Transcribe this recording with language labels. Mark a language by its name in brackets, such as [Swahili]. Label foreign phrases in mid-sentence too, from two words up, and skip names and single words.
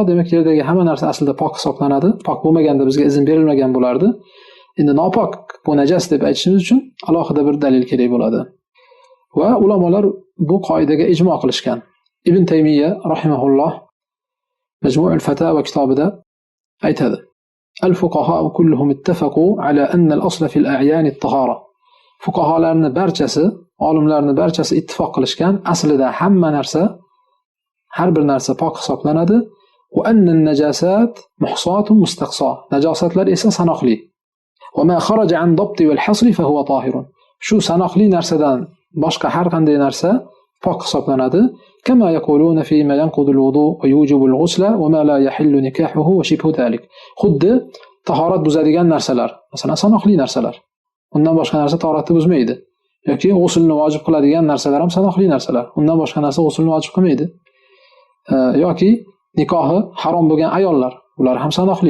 [Uzbek] Demak, yerdagi hamma narsa aslida pok hisoblanadi. Pok bo'lmaganda bizga izn berilmagan bo'lardi. Endi nopok bu najas deb aytishimiz uchun alohida bir dalil kerak bo'ladi. Va ulamolar bu qoidaga ijmo qilishgan. Ibn Taymiyya rahimahulloh Majmu'ul Fatawa kitobida aytadi: [Arabic] "الفقهاء كلهم اتفقوا على أن الأصل في الأعيان الطهارة." [Uzbek] Fuqaholarning barchasi, olimlarning barchasi ittifoq qilishgan, aslida hamma narsa, har bir narsa pok hisoblanadi. [Arabic] وأن النجاسات محصاة مستقصاة. [Uzbek] Najosatlar esa sanoqli. [Arabic] وما خرج عن الضبط والحصر فهو طاهر. [Uzbek] Shu sanoqli narsadan boshqa har qanday narsa pok hisoblanadi. [Arabic] كما يقولون فيما ينقض الوضوء ويوجب الغسل وما لا يحل نكاحه وشبه ذلك. [Uzbek] Xuddi tahorat buzadigan narsalar, masalan sanoqli narsalar. Undan boshqa narsa tahoratni buzmaydi. Yoki g'uslni vojib qiladigan narsalar ham sanoqli narsalar. Undan boshqa narsa g'uslni vojib qilmaydi. Yoki nikohi harom bo'lgan ayollar, ular ham sanoqli.